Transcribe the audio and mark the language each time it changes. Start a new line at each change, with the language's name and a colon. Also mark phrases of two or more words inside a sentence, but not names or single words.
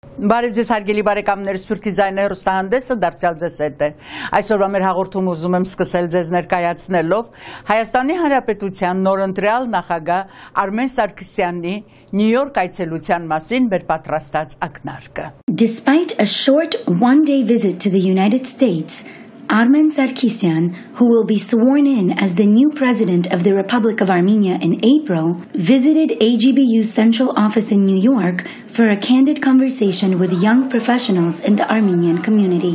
Armenian: Բարև ձեզ հարգելի բարեկամներ, Սփյուռքի ձայնը հեռուստահանդեսը դարձյալ ձեզ հետ է։ Այսօրվա մեր հաղորդումը ուզում եմ սկսել ձեզ ներկայացնելով Հայաստանի Հանրապետության նորընտրյալ նախագահ Արմեն Սարգսյանի Նյու Յորք այցելության մասին մեր պատրաստած ակնարկը։
English: Despite a short one-day visit to the United States, Armen Sarkissian, who will be sworn in as the new president of the Republic of Armenia in April, visited AGBU's central office in New York for a candid conversation with young professionals in the Armenian community.